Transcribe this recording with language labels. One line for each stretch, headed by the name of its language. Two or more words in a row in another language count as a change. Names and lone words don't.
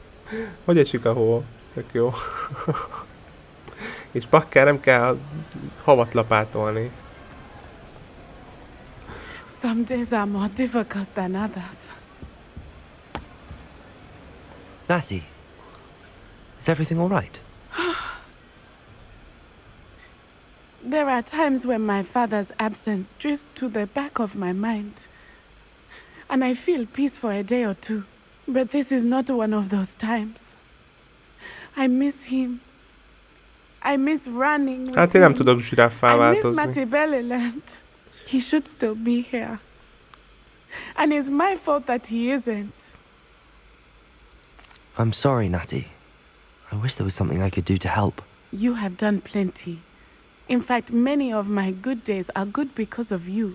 Hungarian: Hogy esik a hó? Tök jó. És bakker nem kell havat lapátolni.
English: Some days are more difficult than others. Natty, is everything all right? There are times when my father's absence drifts to the back of my mind. And I feel peace for a day or two. But this is not one of those times. I miss him. I miss running with
Hungarian: Hát én nem
English: him.
Hungarian: tudok zsiráffá
English: I miss
Hungarian: változni.
English: Matibeleland. He should still be here. And it's my fault that he isn't. I'm sorry, Natty. I wish there was something I could do to help. You have done plenty. In fact, many of my good days are good because of you.